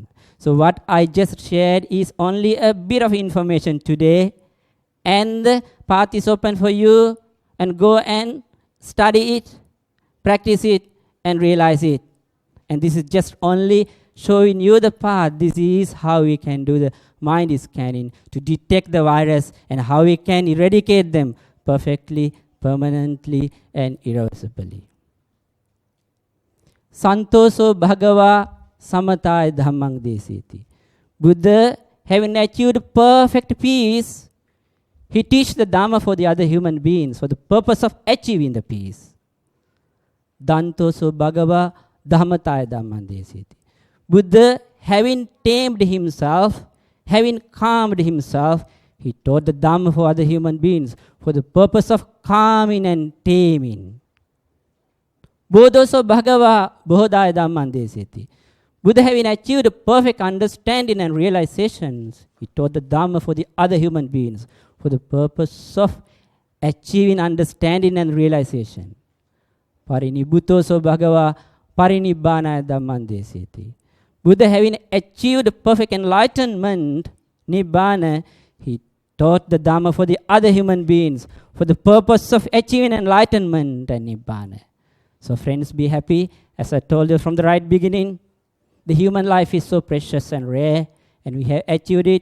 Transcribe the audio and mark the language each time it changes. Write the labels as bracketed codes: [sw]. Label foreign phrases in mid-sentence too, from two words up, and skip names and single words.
[en] So what I just shared is only a bit of information today, and the path is open for you, and go and study it, practice it, and realize it. And this is just only showing you the path. This is how we can do the mind scanning to detect the virus, and how we can eradicate them perfectly, permanently, and irreversibly. [pi] Santoso bhagava samataya dhammang desiti. [en] Buddha, having achieved perfect peace, he teaches the dharma for the other human beings for the purpose of achieving the peace. [pi] Dantoso bhagava dhammataya dhammang desiti. [en] Buddha, having tamed himself, having calmed himself, he taught the dharma for other human beings for the purpose of calming and taming. [pi] Bodhoso bhagava bodhaya dhammang desiti. [en] Buddha, having achieved perfect understanding and realizations, he taught the dharma for the other human beings for the purpose of achieving understanding and realization. [pi] Parinibbutoso bhagava parinibbana dhammang desiti. [en] Buddha, having achieved perfect enlightenment, nibbana, he taught the dharma for the other human beings for the purpose of achieving enlightenment and nibbana. So friends, be happy. As I told you from the right beginning, the human life is so precious and rare, and we have achieved it.